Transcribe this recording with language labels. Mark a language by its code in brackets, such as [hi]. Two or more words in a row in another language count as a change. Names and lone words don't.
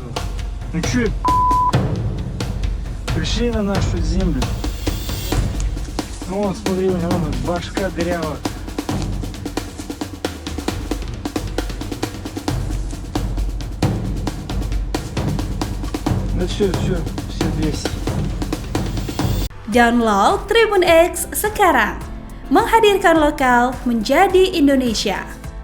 [ru] Ну чё, пришли на нашу землю. Ну вон, смотри, у него башка дырявая. Ну все здесь. [id] Download Tribun X sekarang, menghadirkan lokal menjadi Indonesia.